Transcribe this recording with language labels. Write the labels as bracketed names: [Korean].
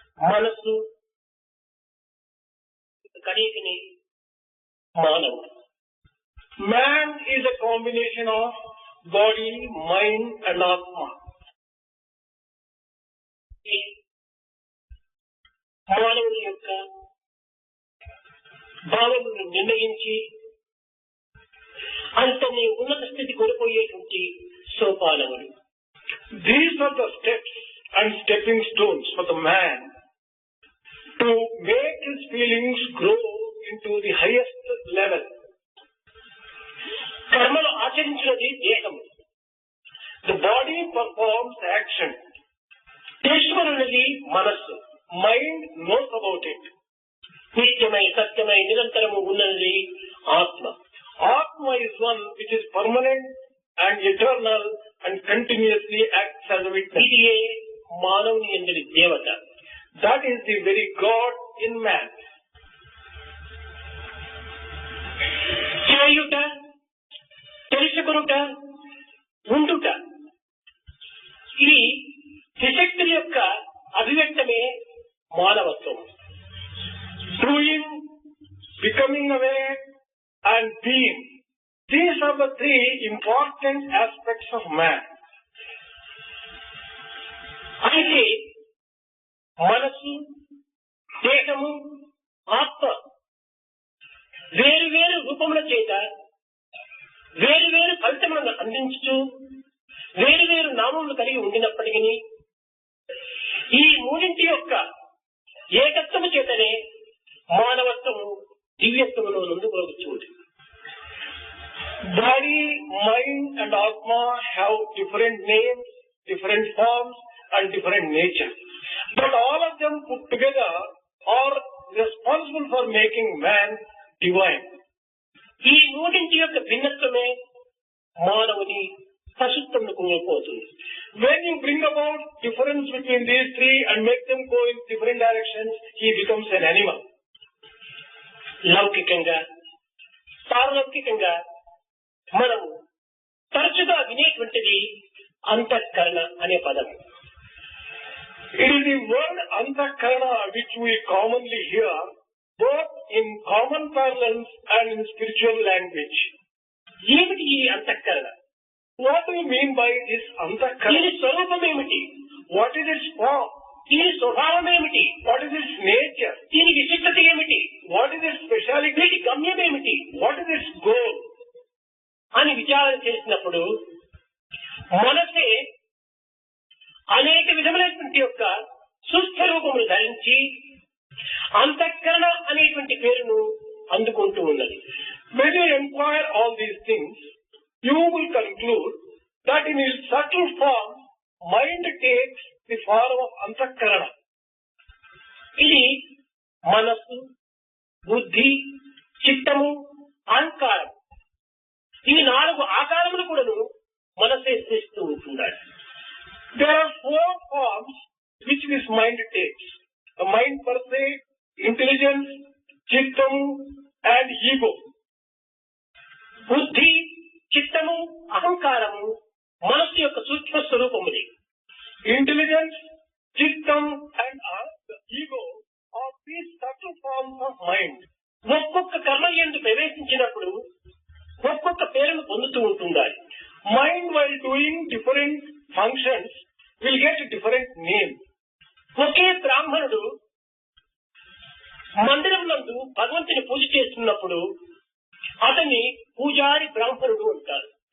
[Telugu] మనసు కడిగిని మానవుడు. [English] man is a combination of body, mind and atma. [Telugu] మానవుని యొక్క భావనను నిర్ణయించి అంతని ఉన్నత స్థితి కొనిపోయేటువంటి సోపానములు. [English] These are the steps and stepping stones for the man to make his feelings grow into the highest level. [Telugu] కర్మలు ఆచరించినది దేహము. [English] The body performs action. [Telugu] తెలుసుకున్నది మనస్సు. [English] Mind knows about it. [Telugu] నిత్యమై సత్యమై నిరంతరము ఉన్నది ఆత్మ. [English] Atma is one which is permanent and eternal and continuously acts as a witness. [Telugu] ఇదియే మానవుని యందలి దేవత. [English] That is the very God in man. [Telugu] చేయుట, తెలుసుకొనుట, ఉండుట, ఇది త్రిశక్తుల యొక్క అభివ్యక్తమే మానవత్వం. [English] Doing, becoming aware and being. These are the three important aspects of man. [Telugu] అయితే మనసు, దేహము, ఆత్మ వేరు వేరు రూపముల చేత వేరు వేరు ఫలితములను అందించుతూ వేరు వేరు నామములు కలిగి ఉండినప్పటికీ ఈ మూడింటి యొక్క ఏకత్వము చేతనే మానవత్వము దివ్యత్వములో నుండి ఉంటుంది. [English] Body, mind and Atma have different names, different forms and different nature. But all of them put together are responsible for making man divine. [Telugu] ఈ మూడింటి యొక్క భిన్నత్వమే మానవుని పశుత్వమును కుంగిపోతుంది. [English] When you bring about difference between these three and make them go in different directions, he becomes an animal. [Telugu] లౌకికంగా, పారలౌకికంగా మనము తరచుగా వినేటువంటిది అంతఃకరణ అనే పదం. [English] It is the word antakarana which we commonly hear both in common parlance and in spiritual language. [Telugu] ఏమిటి ఈ అంతఃకరణ? [English] What do you mean by this antakarana? [Telugu] దీని స్వరూపం ఏమిటి? [English] What is its form? [Telugu] దీని స్వభావం ఏమిటి? [English] What is its nature? [Telugu] దీని విశిష్టత ఏమిటి? [English] What is its speciality? [Telugu] వీటి గమ్యం ఏమిటి [English] What is its goal? [Telugu] అని విచారణ చేసినప్పుడు మనసే అనేక విధములైనటువంటి యొక్క సుస్థ రూపములు ధరించి అంతఃకరణ అనేటువంటి పేరును అందుకుంటూ ఉన్నది. [English] When you inquire all these things, you will conclude that in its subtle form, mind takes the form of antakarana. [Telugu] ఇది మనస్సు, బుద్ధి, చిత్తము, అహంకారం, ఈ 4 ఆకారములు కూడాను మనసే చేస్తూ ఉంటున్నాడు. [English] There are 4 forms which this mind takes. The mind per se, intelligence, chittam and ego. [Telugu] బుద్ధి, చిత్తము, అహంకారము మనస్సు యొక్క సూక్ష్మ స్వరూపముది. [English] Intelligence, chittam and the ego are these subtle forms of mind. [Telugu] ఒక్కొక్క కర్మ యందు ప్రవేశించినప్పుడు ఒక్కొక్క పేరును పొందుతూ ఉంటుండాలి. [English] Mind while doing different functions will get a different name. [Telugu] ఒకే బ్రాహ్మణుడు మందిరం నందు భగవంతుని పూజ చేస్తున్నప్పుడు అతన్ని పూజారి బ్రాహ్మణుడు అంటారు.